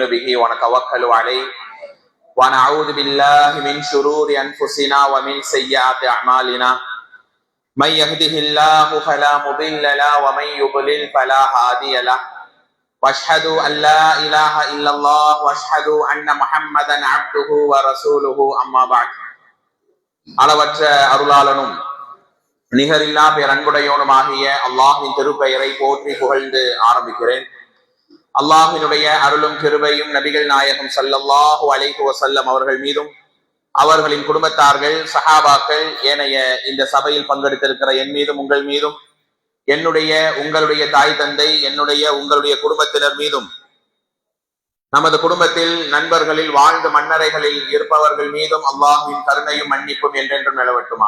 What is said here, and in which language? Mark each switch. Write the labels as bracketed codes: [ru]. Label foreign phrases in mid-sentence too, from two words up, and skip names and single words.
[ar] به ونتوكل عليه ونعوذ بالله من شرور أنفسنا ومن سيئات أعمالنا من يهده الله فلا مضل له ومن يضلل فلا هادي له واشهد أن لا إله إلا الله واشهد أن محمدا عبده ورسوله أما بعد. [ta] அளவற்ற அருளாளனும் நிகரில்லா பேரன்புடையோனுமாகிய அல்லாஹ்வின் திருப்பெயரை போற்றி புகழ்ந்து ஆரம்பிக்கிறேன். அல்லாஹ்வினுடைய அருளும் கிருபையும் நபிகள் நாயகம் [ar] صلى الله عليه وسلم [ta] அவர்கள் மீதும் அவர்களின் குடும்பத்தார்கள் சஹாபாக்கள் ஏனைய இந்த சபையில் பங்கெடுத்திருக்கிற என் மீதும் உங்கள் மீதும் என்னுடைய உங்களுடைய தாய் தந்தை என்னுடைய உங்களுடைய குடும்பத்தினர் மீதும் நமது குடும்பத்தில் நண்பர்களில் வாழ்ந்து மன்னரைகளில் இருப்பவர்கள் மீதும் அல்லாஹ்வின் கருணையும் மன்னிப்பும் என்றென்றும் நிலவட்டுமாக.